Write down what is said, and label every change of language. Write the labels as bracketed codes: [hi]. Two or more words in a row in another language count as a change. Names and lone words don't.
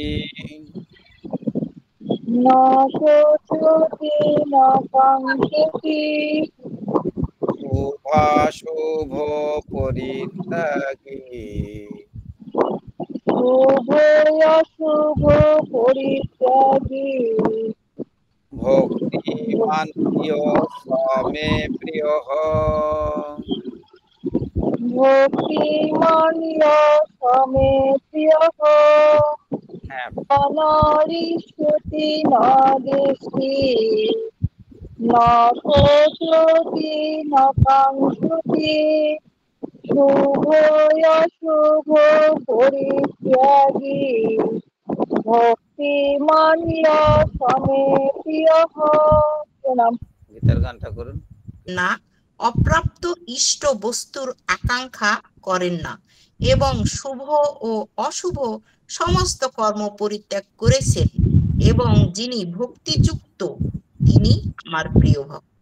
[sa] ন শোচতি ন কাঙ্ক্ষতি শুভাশুভ পরিত্যাগী শুভোऽশুভ পরিত্যাগী ভক্তিমান প্রিয় স্বামে প্রিয় ভক্তিমান্ সমে প্রিয়ঃ [bn] হ্যাঁ [sa] নরিষ্যতি ন দেশে ন শোচতি ন কাঙ্ক্ষতি শুভোऽশুভ পরিত্যাগী ভক্তিমান্ সমে প্রিয়ঃ। [bn] প্রণাম। গীতার গানটা করুন। না, অপ্রাপ্ত ইষ্ট বস্তুর আকাঙ্ক্ষা করেন না এবং শুভ ও অশুভ সমস্ত কর্ম পরিত্যাগ করেছেন এবং যিনি ভক্তিযুক্ত তিনি আমার প্রিয় ভক্ত।